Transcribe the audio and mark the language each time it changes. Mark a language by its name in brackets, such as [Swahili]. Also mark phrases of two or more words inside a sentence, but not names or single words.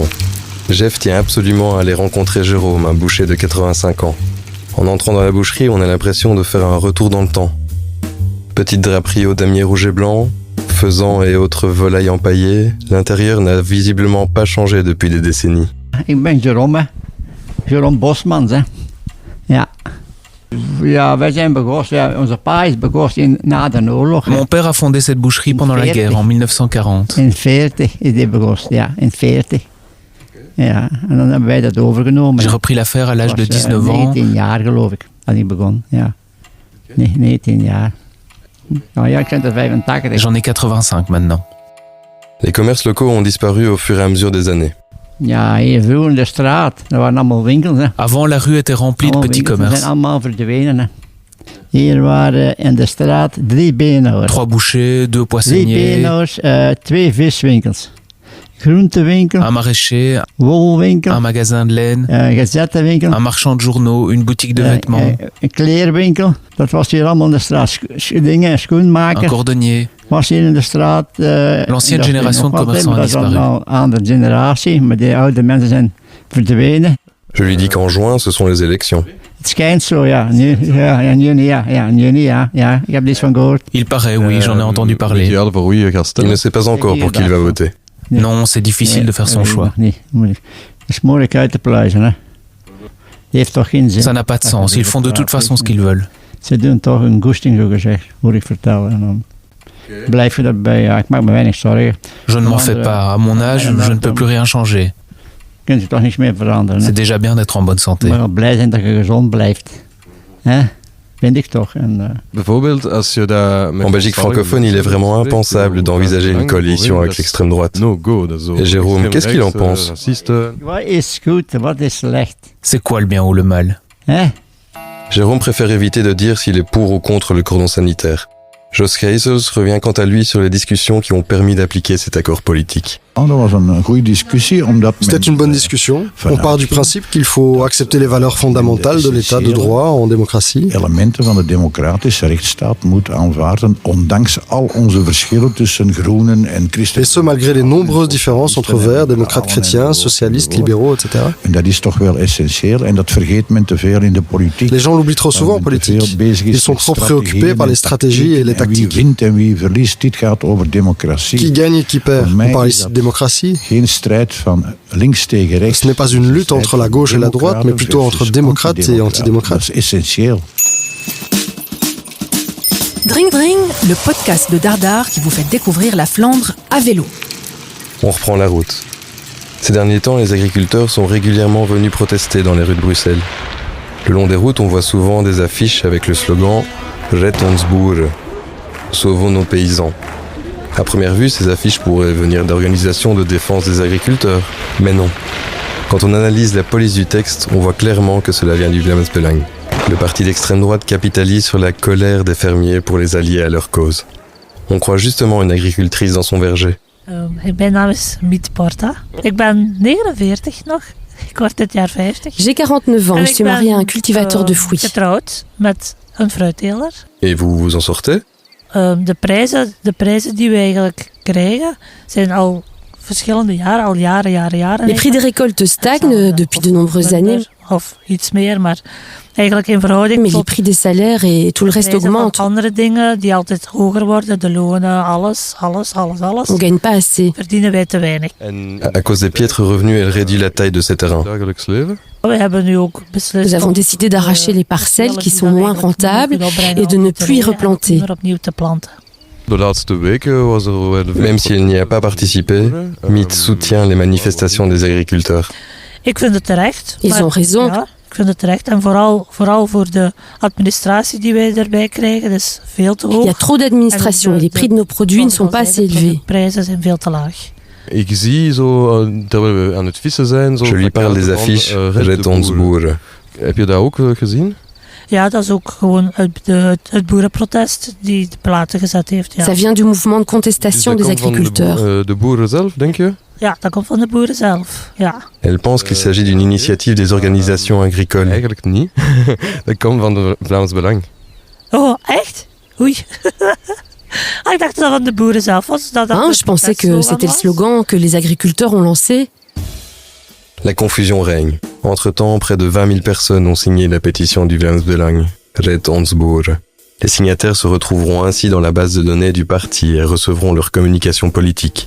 [French] Jeff tient absolument à aller rencontrer Jérôme, un boucher de 85 ans. En entrant dans la boucherie, on a l'impression de faire un retour dans le temps. Petite draperie au damier rouge et blanc, faisans et autres volailles empaillées, l'intérieur n'a visiblement pas changé depuis des décennies. [Dutch] Ik ben Jerome, Jerome Bosmans. Hè. Ja. Ja, wij zijn begonnen, ja, onze pa is begonnen na de oorlog. [French] Mon père a fondé cette boucherie pendant la guerre, en 1940. [Dutch] In 40 is die begonnen, ja, in 40. Ja, en dan hebben wij dat overgenomen. [French] J'ai repris l'affaire à l'âge de 19 ans. [Dutch] 19 jaar geloof ik, had ik begonnen, ja. Nee, 19 jaar. Nou ja, ik ben er 85. [French] J'en ai 85 maintenant. Les commerces locaux ont disparu au fur et à mesure des années. [Dutch] Ja, hier vroeger in de straat, er waren allemaal winkels. Hè. [French] Avant, la rue était remplie de petits commerces. [Dutch] Ze zijn allemaal verdwenen. Hè. Hier waren in de straat 3 beenhouwers. [French] 3 bouchers, 2 poissonniers. [Dutch] 3 beenhouwers, 2 viswinkels. Groentewinkel. [French] Un maraîcher. [Dutch] Wolwinkel. [French] Un magasin de laine. [Dutch] Gazettenwinkel. [French] Un marchand de journaux, une boutique de vêtements. [Dutch] Een kleerwinkel. Dat was hier allemaal in de straat. Dingen, schoenmaker. [French] Un cordonnier. [Dutch] Was hier in de straat. [French] L'ancienne génération de commerçants a disparu. [Dutch] Dat is een andere generatie, maar die oude mensen zijn verdwenen. [French] Je lui dis qu'en juin, ce sont les élections. [Dutch] Het schijnt zo, ja. In juni, ja. Ik heb iets van gehoord. [French] Il paraît, oui, j'en ai entendu parler. Il ne sait pas encore pour qui il va voter. Non, c'est difficile de faire son choix. [Dutch] Nee, moeilijk. Het is moeilijk uit te pluizen, hè. Die heeft toch geen zin. [French] Ça n'a pas de sens. Ils font de toute façon ce qu'ils veulent. [Dutch] Ze doen toch een goesting, zo gezegd, hoor ik vertellen. En dan blijf je daarbij. Ja, ik maak me weinig zorgen. [French] Je ne m'en fais pas. À mon âge, je ne peux plus rien changer. [Dutch] Kun je toch niks meer veranderen. [French] C'est déjà bien d'être en bonne santé. [Dutch] Maar blij zijn dat je gezond blijft. Hè? Vind ik toch. En, [French] En Belgique francophone, il est vraiment impensable d'envisager une coalition avec l'extrême droite. Et Jérôme, qu'est-ce qu'il en pense ? [Dutch] Wat is goed, wat is slecht? [French] C'est quoi le bien ou le mal ? [Dutch] Hè? [French] Jérôme préfère éviter de dire s'il est pour ou contre le cordon sanitaire. Jos Geisels revient quant à lui sur les discussions qui ont permis d'appliquer cet accord politique. C'était une bonne discussion. On part du principe qu'il faut accepter les valeurs fondamentales de l'état de droit en démocratie. [Dutch] Elementen van de democratische rechtsstaat moet aanvaarden, ondanks al onze verschillen tussen groenen en christenen. [French] Et ce, malgré les nombreuses différences entre verts, démocrates chrétiens, socialistes, libéraux, etc. [Dutch] En dat is toch wel essentieel en dat vergeet men te veel in de politiek. [French] Les gens l'oublient trop souvent en politique. Ils sont trop préoccupés par les stratégies et les tactiques. [Dutch] Wie wint en wie verliest, dit gaat over democratie. [French] Qui gagne et qui perd. On parle ici de démocratie. [Dutch] Geen strijd van links tegen rechts. [French] Ce n'est pas une lutte entre la gauche et la droite, mais plutôt entre démocrates et antidémocrates. C'est essentiel. Dring Dring, le podcast de Dardar qui vous fait découvrir la Flandre à vélo. On reprend la route. Ces derniers temps, les agriculteurs sont régulièrement venus protester dans les rues de Bruxelles. Le long des routes, on voit souvent des affiches avec le slogan « [Dutch] Red ons boeren », [French] sauvons nos paysans. À première vue, ces affiches pourraient venir d'organisations de défense des agriculteurs. Mais non. Quand on analyse la police du texte, on voit clairement que cela vient du Vlaams Belang. Le parti d'extrême droite capitalise sur la colère des fermiers pour les allier à leur cause. On croit justement une agricultrice dans son verger. [Dutch] Mijn naam is Miet Porta. Ik ben 49 nog. Ik word dit jaar 50. [French] J'ai 49 ans, je suis mariée à un cultivateur de fruits. [Dutch] Getrouwd met een fruitteler. [French] Et vous vous en sortez? [Dutch] De prijzen die we eigenlijk krijgen zijn al verschillende jaren, al jaren. [French] Les prix des récoltes stagnent depuis de nombreuses années. [Dutch] Of iets meer, maar eigenlijk in verhouding [French] mais les prix des salaires et tout le reste augmente. [Dutch] Andere dingen die altijd hoger worden, de lonen, alles. [French] On gagne pas assez. [Dutch] Verdienen wij te weinig. [French] À cause des piètres revenus, elle réduit la taille de ses terrains. [Dutch] We hebben nu ook beslist. [French] Nous avons décidé d'arracher les parcelles qui sont moins rentables et de ne plus y replanter. [Dutch] De laatste weken was [French] Même si elle n'y a pas participé, Miet soutient les manifestations des agriculteurs. [Dutch] Ik vind het terecht. [French] Ils ont raison. [Dutch] Ja, ik vind het terecht. En vooral voor de administratie die wij erbij krijgen, dat is veel te hoog. Il y a trop d'administration et les prix de nos produits ne sont pas assez élevés. De prijzen zijn veel te laag. Ik zie zo, terwijl we aan het vissen zijn... [French] Je lui parle des affiches, [Dutch] Red ons boeren. Heb je dat ook gezien? Ja, dat is ook gewoon het boerenprotest die de platen gezet heeft. Ja. [French] Ça vient du mouvement de contestation des agriculteurs. [Dutch] De boeren zelf, denk je? Ja, dat komt van de boeren zelf, ja. [French] Elle pense qu'il s'agit d'une initiative des organisations agricoles. [Dutch] Eigenlijk niet. Dat komt van de Vlaams Belang. Oh, echt? Oei. Ik dacht dat dat van de boeren zelf was. [French] Je pensais que c'était le slogan que les agriculteurs ont lancé. La confusion règne. Entre-temps, près de 20 000 personnes ont signé la pétition du Vlaams Belang, [Dutch] Red ons boeren. [French] Les signataires se retrouveront ainsi dans la base de données du parti et recevront leur communication politique.